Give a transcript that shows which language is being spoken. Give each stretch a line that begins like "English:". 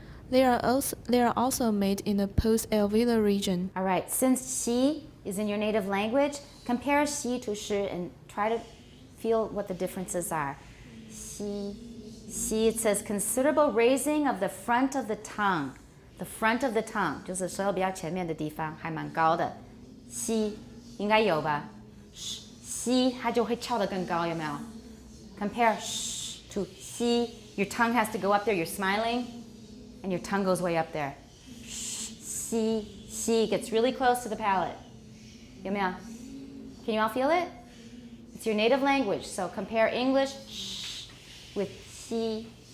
English: They are also made in the post-alveolar region. All right, since Xi is in your native language, compare Xi to Shi and try to feel what the differences are. Xi, it says considerable raising of the front of the tongue. The front of the tongue
Chinese: 就是舌头比较前面的地方，还蛮高的。 Xi 应该有吧？Xi 它就会翘得更高，有没有？
English: Compare sh to Xi. Your tongue has to go up there. You're smiling, and your tongue goes way up there. Xi gets really close to the palate.
Chinese: 有没有？
English: Can you all feel it? It's your native language. So compare English sh with Xi.